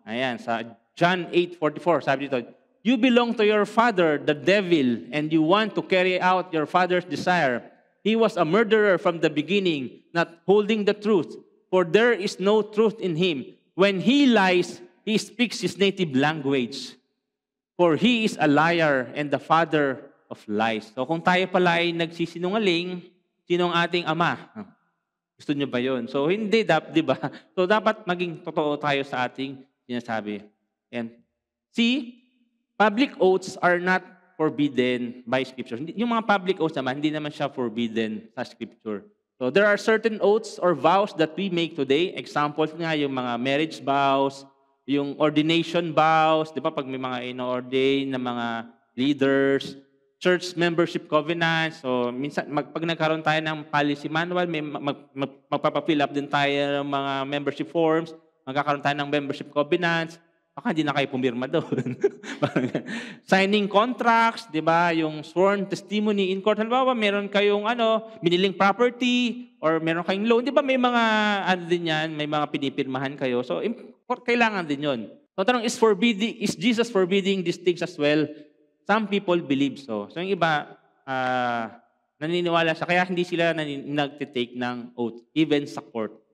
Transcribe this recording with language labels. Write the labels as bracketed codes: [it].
[tl] Ayan, sa [en] John 8:44, [tl] sabi dito, [en] you belong to your father, the devil, and you want to carry out your father's desire. He was a murderer from the beginning, not holding the truth, for there is no truth in him. When he lies, he speaks his native language. For he is a liar and the father of lies. [tl] So kung tayo pala ay nagsisinungaling, sino ang ating ama? Gusto niyo ba yun? So, hindi, di ba? So, dapat maging totoo tayo sa ating sinasabi. [en] And C, public oaths are not forbidden by Scripture. [tl] Yung mga public oaths naman, hindi naman siya forbidden sa Scripture. [en] So, there are certain oaths or vows that we make today. [tl] Examples nga, yung mga marriage vows, yung ordination vows, di ba? Pag may mga ino-ordain na mga leaders, church membership covenant. So, minsan, pag nagkaroon tayo ng policy manual, magpapafill up din tayo ng mga membership forms, magkakaroon tayo ng membership covenants, baka hindi na kayo pumirma doon. [en] Signing contracts, [tl] di ba? Yung [en] sworn testimony in court. [tl] Halimbawa, meron kayong biniling property, or meron kayong loan. Di ba may mga, din yan, may mga pinipirmahan kayo. So, kailangan din yun. So, tanong, [en] is Jesus forbidding these things as well? Some people believe so. [tl] So yung iba, naniniwala siya, kaya hindi sila nagtitake ng oath, even sa court.